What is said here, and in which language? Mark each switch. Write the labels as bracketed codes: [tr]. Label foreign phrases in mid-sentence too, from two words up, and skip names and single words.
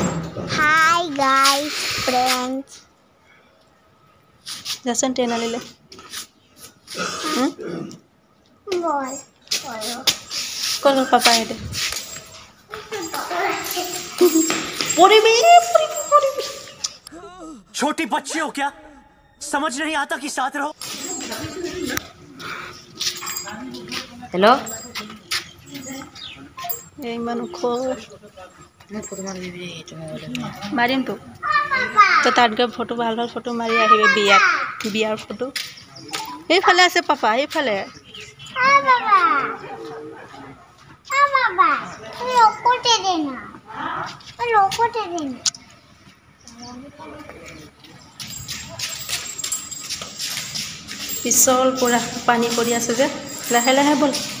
[en] Hi guys, friends. [as] যাচোন ট্ৰেইন আনিলে। ক'ত পাপা আহিলে [hi] छोटी बच्ची हो क्या समझ नहीं आता कि साथ रहो हेलो [as] ইমান ওখ মাৰিম তো তাত গৈ ফটো ভাল ভাল ফটো মাৰি আহিবি বিয়াৰ ফটো এইফালে আছে পাপা এইফালে পিছল পুৰা পানী পৰি আছে যে লাহে লাহে ব'ল